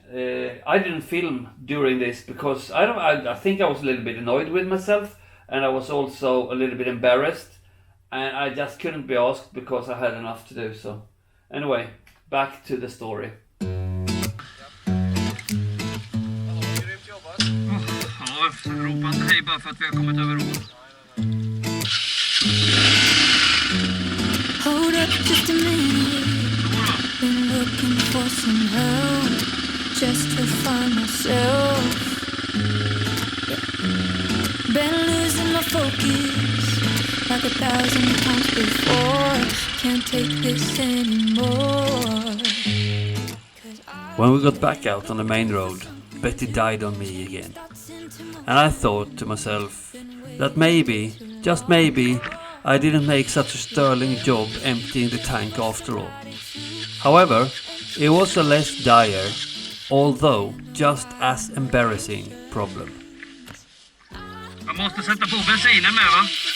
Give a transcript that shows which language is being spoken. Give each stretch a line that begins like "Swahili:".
English: I didn't film during this because I think I was a little bit annoyed with myself, and I was also a little bit embarrassed, and I just couldn't be asked because I had enough to do. So anyway, back to the story.
Swedish: Ropa inte hej bara för att vi har kommit över ån.
English: Hold up just a minute. Been looking for some help just to find myself. Been losing my focus like 1,000 times before. Can't take this anymore. When we got back out on the main road, Betty died on me again. And I thought to myself that maybe, just maybe, I didn't make such a sterling job emptying the tank after all. However, it was a less dire, although just as embarrassing problem.
Swedish: Jag måste sätta på bensinen med, va?